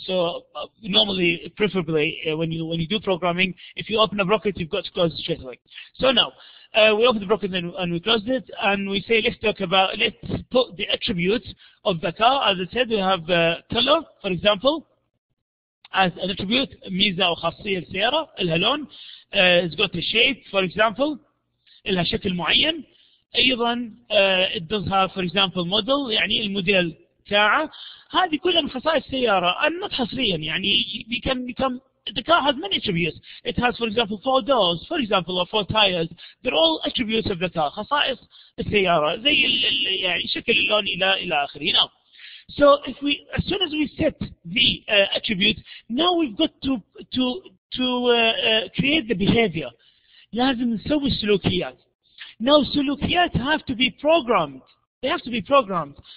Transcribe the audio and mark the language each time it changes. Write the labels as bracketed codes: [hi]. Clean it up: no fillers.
[en] So normally, preferably, when you do programming, if you open a bracket, you've got to close it straight away. So now, we open the bracket and we close it, and we say, let's put the attributes of the car. As I said, we have color, for example, as an attribute. [ar] ميزة أو خاصية السيارة لها لون. [en] It's got a shape, for example, [ar] لها شكل معين. [en] أيضا it does have, for example, model, [ar] يعني الموديل ساعة. هذه كلها من خصائص السيارة. [en] not [ar] حصريا, يعني [en] the car has many attributes. It has, for example, 4 doors, for example, or 4 tires. They're all attributes of the car. [ar] خصائص السيارة زي يعني شكل اللون إلى آخره. [en] Now, so as soon as we set the attribute, now we've got to create the behavior. [ar] لازم نسوي السلوكيات. [en] Now, سلوكيات have to be programmed. They have to be programmed.